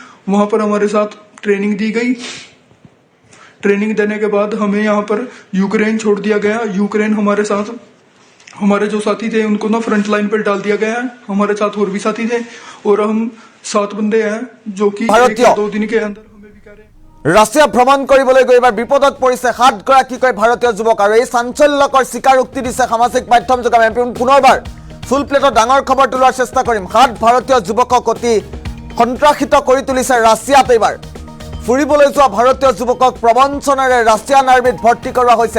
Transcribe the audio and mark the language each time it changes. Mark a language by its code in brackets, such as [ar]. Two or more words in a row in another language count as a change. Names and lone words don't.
[hi] वहां पर हमारे साथ ट्रेनिंग दी गई। ट्रेनिंग देने के बाद हमें यहाँ पर यूक्रेन छोड़ दिया गया। यूक्रेन हमारे साथ, हमारे जो साथी थे उनको ना फ्रंट लाइन पर डाल दिया गया है। हमारे साथ और भी साथी थे और हम 7 बंदे हैं जो कि 1-2 दिन के अंदर हमें भी कह रहे हैं। [as] ৰাছিয়া ভ্ৰমণ কৰিবলৈ গৈ এবাৰ বিপদত পৰিছে 7গৰাকীকৈ ভাৰতীয় যুৱক আৰু এই চাঞ্চল্যকৰ স্বীকাৰোক্তি দিছে সামাজিক মাধ্যম যোগে। আমি পুনৰবাৰ ফুল প্লেটত ডাঙৰ খবৰ তোলাৰ চেষ্টা কৰিম। 7 ভাৰতীয় যুৱকক অতি সন্ত্ৰাসিত কৰি তুলিছে ৰাছিয়াত। এইবাৰ ফুৰিবলৈ যোৱা ভাৰতীয় যুৱকক প্ৰবঞ্চনাৰে ৰাছিয়ান আৰ্মিত ভৰ্তি কৰোৱা হৈছে।